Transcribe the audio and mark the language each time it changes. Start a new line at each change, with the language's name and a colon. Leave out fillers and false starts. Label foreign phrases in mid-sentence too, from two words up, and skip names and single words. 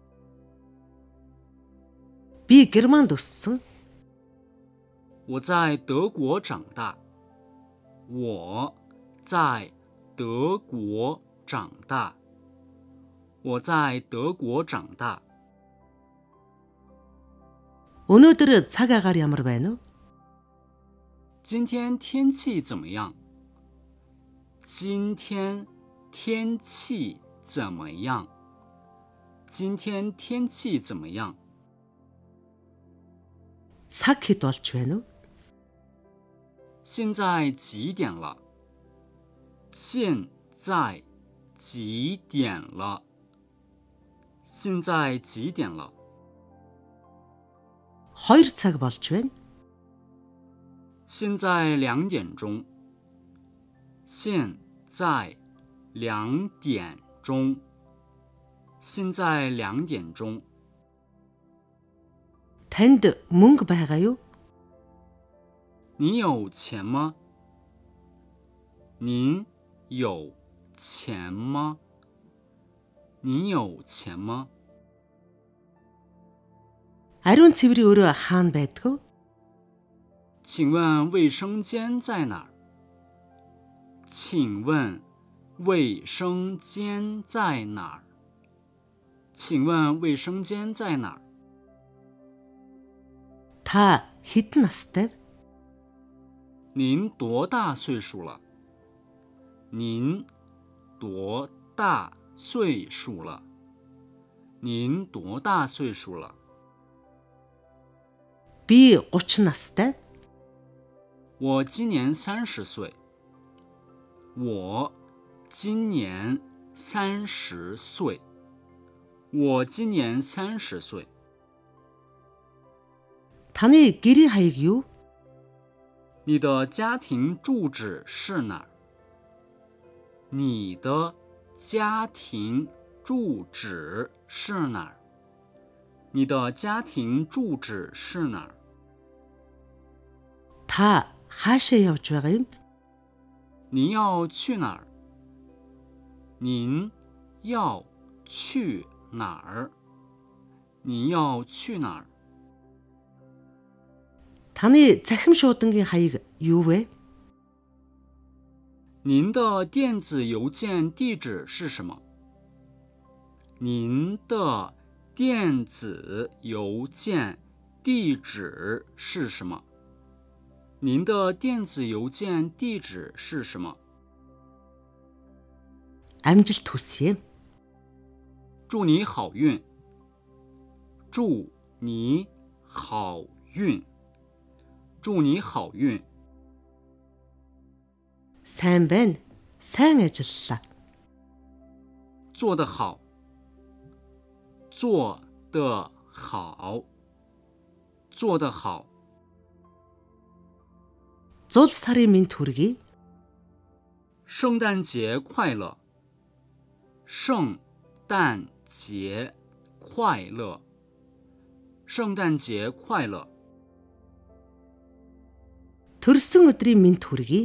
Mongolian: Би Германд өссөн.
Chinese: 我在德国长大。我在德国长大。我在德国长大。
Mongolian: Өнөөдөр цаг агаар ямар байна вэ?
Chinese: 今天天气怎么样？今天天气怎么样？今天天气怎么样？
Mongolian: Цаг хэд болж байна вэ?
Chinese: 现在几点了？现在几点了？现在几点了？
Mongolian: 2 цаг болж байна.
Chinese: 现在2点钟。现在2点钟。现在2点钟。
Mongolian: Танд мөнгө байгаа юу?
Chinese: 你有钱吗？您有钱吗？你有钱吗？
Mongolian: Ариун цэврийн өрөө хаана байдаг вэ?
Chinese: 请问卫生间在哪儿？请问卫生间在哪儿？请问卫生间在哪儿？
Mongolian: Та хэдэн настай вэ?
Chinese: 您多大岁数了？您多大岁数了？您多大岁数了？
Mongolian: Би 30 настай.
Chinese: 我今年30岁。我今年30岁。我今年30岁。
Mongolian: Таны гэрийн хаяг юу?
Chinese: 你的家庭住址是哪儿？你的家庭住址是哪儿？你的家庭住址是哪儿？
Mongolian: Та хаашаа явж байгаа юм бэ?
Chinese: 您要去哪儿？您要去哪儿？您要去哪儿？
Mongolian: Таны захим шуудангийн хаяг юу вэ?
Chinese: 您的电子邮件地址是什么？您的电子邮件地址是什么？您的电子邮件地址是什么？
Mongolian: амжилт хүсье.
Chinese: 祝你好运。祝你好运。祝你好运。
Mongolian: сайн байна. сайн ажиллалаа.
Chinese: 做得好。做得好。做得好。
Mongolian: зул сарын мэнд хүргэе.
Chinese: 圣诞节快乐。圣诞节快乐。圣诞节快乐。
Mongolian: төрсөн өдрийн мэнд хүргэе.